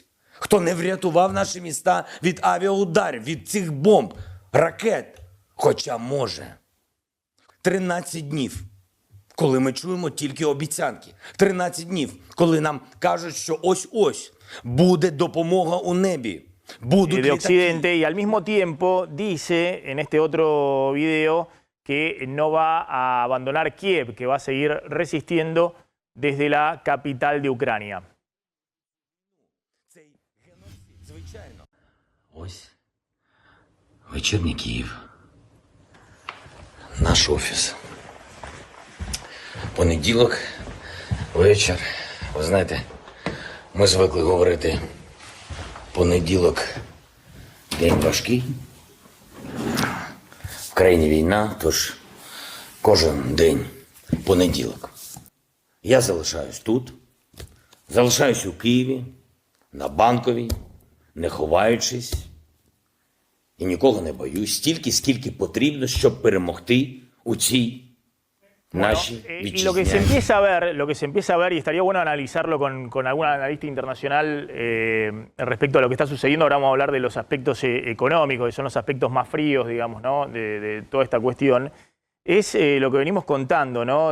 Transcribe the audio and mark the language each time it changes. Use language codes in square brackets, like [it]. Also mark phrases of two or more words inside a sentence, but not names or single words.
[uk] Хто не врятував наші міста від авіаударів, від цих бомб, ракет. Хоча може. 13 днів. Коли ми чуємо тільки обіцянки. 13 днів, коли нам кажуть, що ось-ось буде допомога у небі. [es] De Occidente, y al mismo tiempo dice en este otro video que no va a abandonar Kiev, que va a seguir resistiendo desde la capital de Ucrania. [uk] Ось вечірній Київ. наш офіс. Понеділок, вечір. Ви знаєте, ми звикли говорити, понеділок день важкий. В країні війна, тож кожен день понеділок. Я залишаюсь тут, залишаюсь у Києві, на Банковій, не ховаючись. І нікого не боюсь, стільки, скільки потрібно, щоб перемогти у цій нашій [es] Y lo que se empieza a ver, y estaría bueno analizarlo con algún analista internacional respecto a lo que está sucediendo, ahora vamos a hablar de los aspectos económicos, que son los aspectos más fríos, digamos, ¿no? de toda esta cuestión, es lo que venimos contando, ¿no?